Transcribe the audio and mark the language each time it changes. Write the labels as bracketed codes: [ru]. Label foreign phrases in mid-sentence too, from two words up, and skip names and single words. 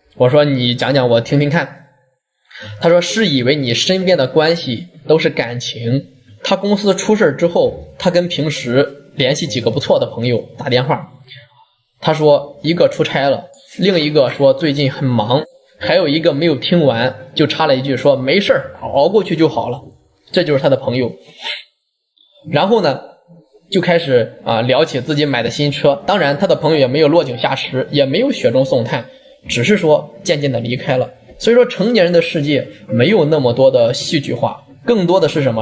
[zh] 我說你講講我聽聽看。他說是以為你身邊的關係都是感情。他公司出事之後，他跟平時聯繫幾個不錯的朋友打電話，他說一個出差了，另一個說最近很忙，還有一個沒有聽完就插了一句說沒事熬過去就好了，這就是他的朋友。然後呢就開始聊起自己買的新車，當然他的朋友也沒有落井下石，也沒有雪中送炭，只是說漸漸的離開了。所以說成年人的世界沒有那麼多的戲劇化，更多的是什麼？